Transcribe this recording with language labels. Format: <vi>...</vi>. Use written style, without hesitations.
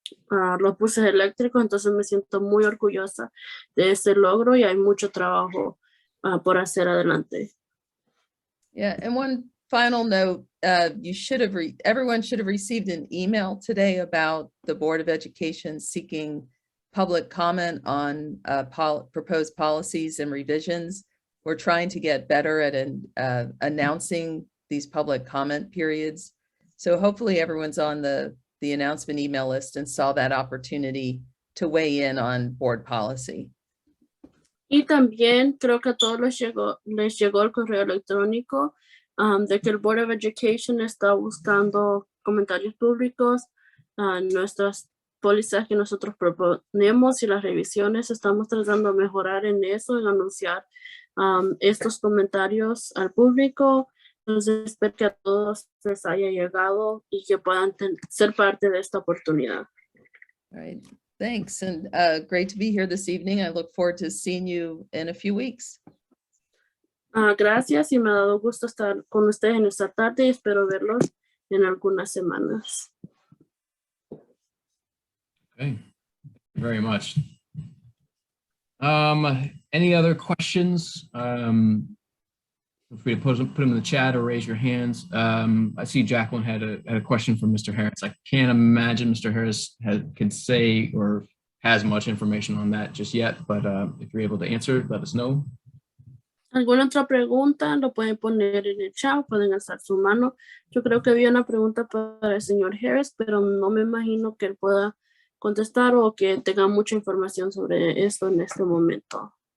<es>Los buses eléctricos, entonces me siento muy orgullosa de este logro y hay mucho trabajo por hacer adelante.</es> <en>Yeah, and one final note, everyone should have received an email today about the Board of Education seeking public comment on proposed policies and revisions. We're trying to get better at announcing these public comment periods. So hopefully everyone's on the announcement email list and saw that opportunity to weigh in on board policy.</en> <es>Y también creo que a todos les llegó el correo electrónico de que el Board of Education está buscando comentarios públicos, nuestras pólizas que nosotros proponemos y las revisiones. Estamos tratando de mejorar en eso, en anunciar estos comentarios al público. Entonces espero que a todos les haya llegado y que puedan ser parte de esta oportunidad.</es> <en>All right, thanks. And great to be here this evening. I look forward to seeing you in a few weeks.</en> <es>Gracias y me ha dado gusto estar con ustedes en esta tarde y espero verlos en algunas semanas.</es> <en>Okay, very much. Any other questions? Feel free to put them in the chat or raise your hands. I see Jacqueline had a question from Mr. Harris. I can't imagine Mr. Harris can say or has much information on that just yet, but if you're able to answer, let us know.</en> <es>¿Alguna otra pregunta? Lo pueden poner en el chat, pueden alzar su mano. Yo creo que había una pregunta para el señor Harris, pero no me imagino que él pueda contestar o que tenga mucha información sobre esto en este momento.</es>